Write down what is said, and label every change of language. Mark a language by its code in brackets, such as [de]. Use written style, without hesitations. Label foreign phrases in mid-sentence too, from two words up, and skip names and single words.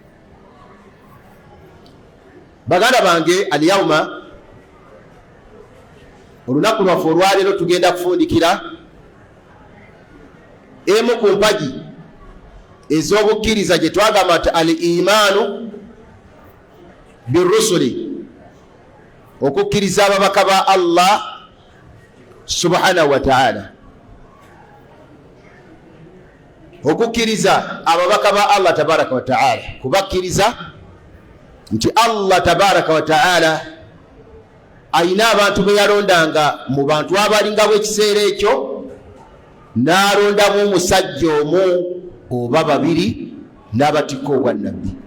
[lg] Baganda bange, alyawma, olunaku lwaffe olwaleero tugenda kufundikira emu ku mpagi ez'obukkiriza gye twagamba nti [ar] الإيمان بالرسل, [lg] okukkiriza ababaka ba [ar] الله سبحانه وتعالى. [lg] Okukkiriza ababaka ba Allah [ar] تبارك وتعالى, [lg] kubakkiriza nti Allah [ar] تبارك وتعالى [lg] ayina abantu be yalondanga mu bantu abalingabo ekiseera ekyo, n'alondamu omusajja omu oba babiri n'abatikko obwannabbi.